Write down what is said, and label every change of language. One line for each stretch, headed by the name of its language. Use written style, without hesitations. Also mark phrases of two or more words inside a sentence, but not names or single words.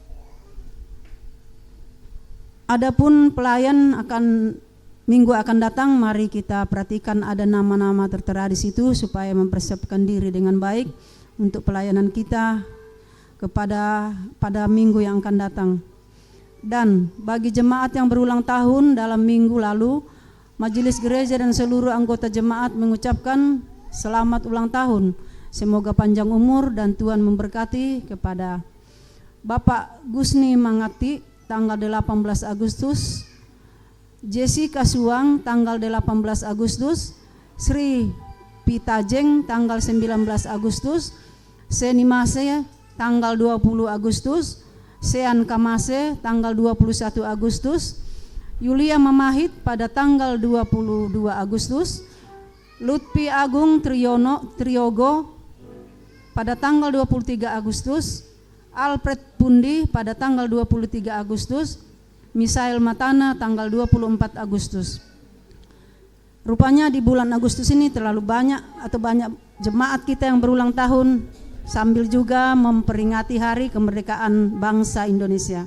Indonesian: Adapun pelayan minggu akan datang, mari kita perhatikan ada nama-nama tertera di situ supaya mempersiapkan diri dengan baik untuk pelayanan kita pada minggu yang akan datang. Dan bagi jemaat yang berulang tahun dalam minggu lalu, majelis gereja dan seluruh anggota jemaat mengucapkan selamat ulang tahun. Semoga panjang umur dan Tuhan memberkati kepada Bapak Gusni Mangati tanggal 18 Agustus, Jessica Suang tanggal 18 Agustus, Sri Pitajeng tanggal 19 Agustus, Seni Mase tanggal 20 Agustus, Sean Kamase tanggal 21 Agustus, Yulia Mamahit pada tanggal 22 Agustus, Lutfi Agung Triogo pada tanggal 23 Agustus, Alfred Pundi pada tanggal 23 Agustus, Misael Matana tanggal 24 Agustus. Rupanya di bulan Agustus ini terlalu banyak jemaat kita yang berulang tahun, sambil juga memperingati hari kemerdekaan bangsa Indonesia.